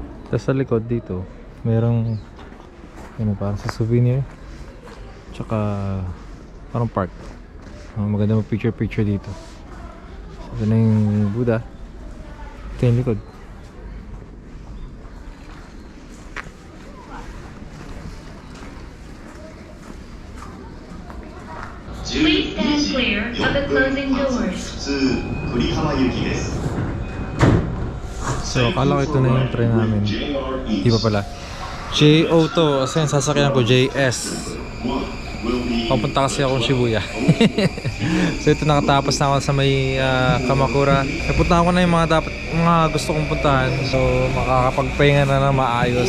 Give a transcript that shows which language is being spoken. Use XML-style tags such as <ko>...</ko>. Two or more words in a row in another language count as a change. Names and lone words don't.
<tl>Tapos sa likod dito, merong ano, parang sa souvenir. Tsaka parang park. Maganda mag picture dito. Ito na yung Buddha. Ito yung likod.</tl> <en>Please stand clear of the closing doors.</en> <ja>普通栗浜行きです。</ja> <tl>So, akala ko ito na yung train namin. Di pa pala. JO to. Kasi yung sasakyan ko, JS. Papunta kasi akong Shibuya. So, ito nakatapos na ako sa may Kamakura. Napuntahan ko na yung mga gusto kong puntahan. So, makakapagpahinga na ng maayos.</tl>